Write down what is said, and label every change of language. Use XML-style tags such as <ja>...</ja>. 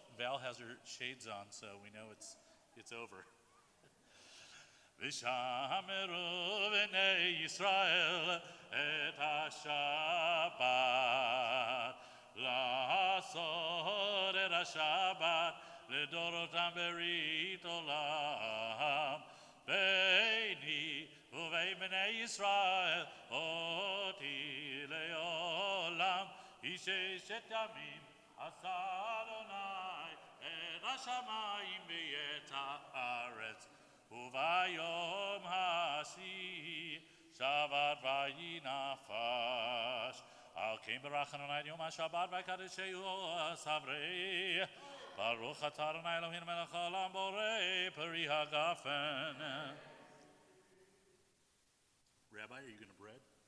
<en>Val has her shades on, so we know it's over.</en> <he>V'shameru v'nei Yisrael et ha-Shabbat, la'asod et ha-Shabbat, לדורותם ברית עולם, ביני ובין בני ישראל, אותי לעולם, איש ששת ימים עשה אדוני את השמיים ואת הארץ, וביום השביעי שבת וינפש. על כן ברך אדוני את יום השבת ויקדשהו סברי. ברוך אתה אדוני אלוהינו מלך העולם בורא פרי הגפן.</he> <en>Rabbi, are you going to bread?</en>